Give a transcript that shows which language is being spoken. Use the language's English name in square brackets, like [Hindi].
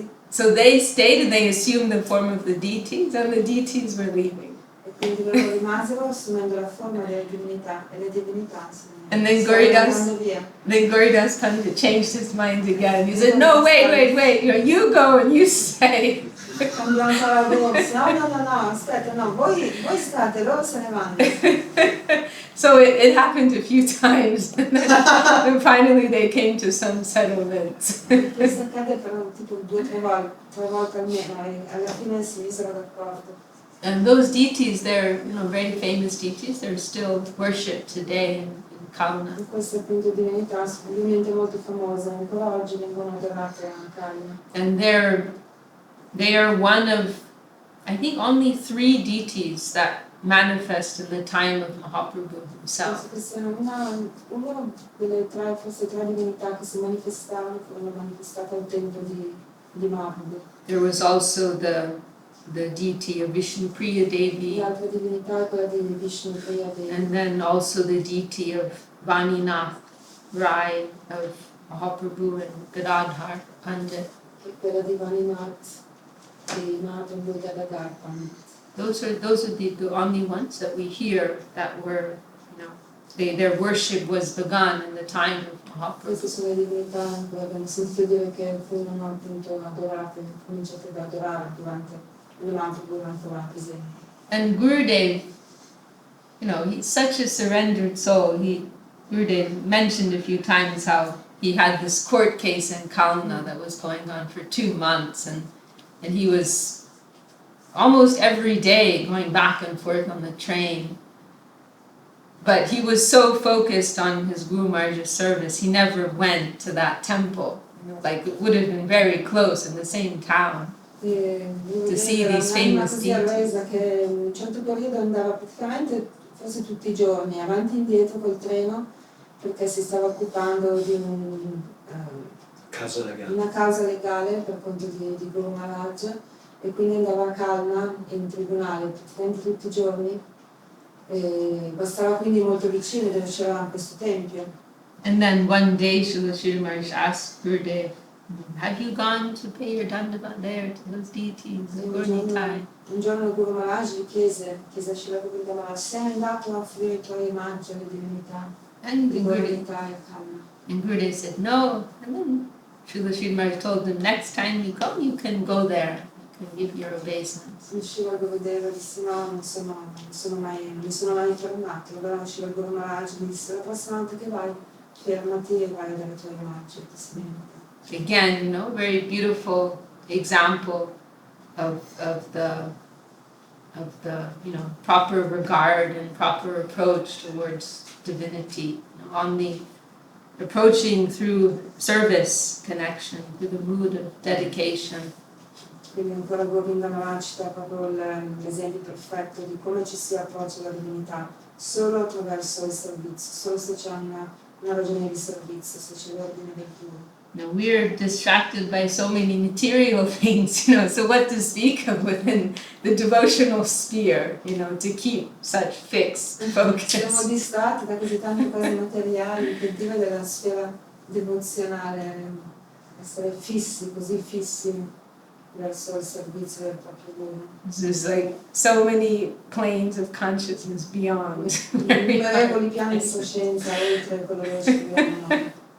[English] So they stayed and they assumed the form of the deities, and the deities were leaving. And then Gauridas Pandit changed his mind again. He said, no, wait, you go and you stay. [Italian] No, aspetta, no, voi state, loro se ne vanno. [English] So it happened a few times, and finally they came to some settlement. [Italian] Questo accade per tipo 2-3 volte almeno, e alla fine si misero d'accordo. [English] And those deities, they're very famous deities. They're still worshipped today in Kalna. [Italian] Queste appunto divinità sono ovviamente molto famose, ancora oggi vengono adorate a Kalna. [English] And they are one of, I think, only 3 deities that manifest in the time of Mahaprabhu himself. [Italian] Questa è una delle forse 3 divinità che si manifestavano, furono manifestate al tempo di Mahaprabhu. [English] There was also the deity of Vishnupriya Devi. [Italian] L'altra divinità è quella di Vishnupriya Devi. [English] And then also the deity of Vaninath Rai of Mahaprabhu and Gadadhar Pandit. [Italian] E quella di Vaninath di Mahaprabhu e Gadadhar Pandit. [English] Those are the only ones that we hear that were, their worship was begun in the time of Mahaprabhu. [Italian] Queste sono le divinità che abbiamo sentito dire che furono appunto adorate, cominciate ad adorare durante la presente. [English] And Gurudev, he's such a surrendered soul. Gurudev mentioned a few times how he had this court case in Kalna that was going on for 2 months, and he was almost every day going back and forth on the train. But he was so focused on his Guru Maharaj's service, he never went to that temple. It would have been very close in the same town to see these famous deities. [Italian] Che in un certo periodo andava praticamente forse tutti I giorni avanti e indietro col treno perché si stava occupando di una causa legale per conto di Guru Maharaj, e quindi andava a Kalna in tribunale praticamente tutti I giorni, e bastava quindi molto vicino dove c'era questo tempio. [English] And then one day Srila Maharaj asked Gurudev, have you gone to pay your dandavat there to those deities? [Italian] Un giorno Guru Maharaj gli chiese a Srila Govinda Maharaj, sei andato a offrire I tuoi omaggi alle divinità di Govinda e Kalna? [English] And Gurudev said no, and then Srila Maharaj told him, next time you come you can go there. Can give your obeisance. [Italian] Srila Govinda disse no, non sono mai fermato. Allora Srila Guru Maharaj mi disse, la prossima volta che vai, fermati e vai a dare I tuoi omaggi. [English] Again, very beautiful example of the proper regard and proper approach towards divinity. Only approaching through service connection, through the mood of dedication. [Italian] Quindi ancora Govinda Maharaj ci dà proprio l'esempio perfetto di come ci si approccia alla divinità, solo attraverso il servizio, solo se c'è una ragione di servizio, se c'è l'ordine del tuo. [English] We're distracted by so many material things, so what to speak of within the devotional sphere, to keep such fixed [Italian] Siamo [English] focus. [Italian] distratti da così tante cose materiali per dire della sfera devozionale, essere fissi, così fissi verso il servizio del proprio Guru. [English] There's like so many planes of consciousness beyond. [Italian] Innumerevoli piani di coscienza oltre quello che ci viviamo noi.